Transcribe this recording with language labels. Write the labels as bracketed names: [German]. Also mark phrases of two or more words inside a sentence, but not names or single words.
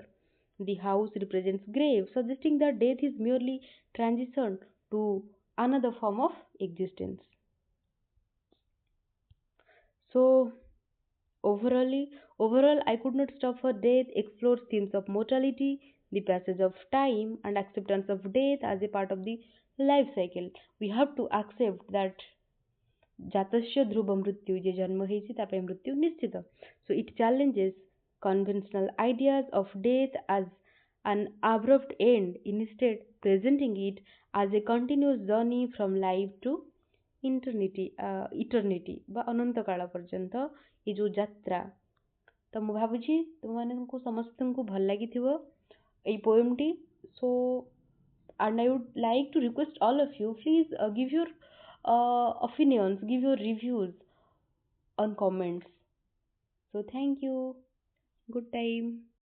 [English] The house represents grave, suggesting that death is merely transition to another form of existence. So overall, I could not stop for death explores themes of mortality, the passage of time, and acceptance of death as a part of the life cycle. We have to accept that [Sanskrit] जातस्य ध्रुव मृत्यु, [Odia] ଯେ ଜନ୍ମ ହେଇଛି ତା ପାଇଁ ମୃତ୍ୟୁ ନିଶ୍ଚିତ। [English] So it challenges conventional ideas of death as an abrupt end, instead presenting it as a continuous journey from life to eternity [Odia] ବା ଅନନ୍ତ କାଳ ପର୍ଯ୍ୟନ୍ତ ଏ ଯୋଉ ଯାତ୍ରା। ତ ମୁଁ ଭାବୁଛି ତୁମମାନଙ୍କୁ ସମସ୍ତଙ୍କୁ ଭଲ ଲାଗିଥିବ ଏଇ ପୋଏମଟି। [English] So and I would like to request all of you, please give your opinions, give your reviews on comments. So thank you. Good time.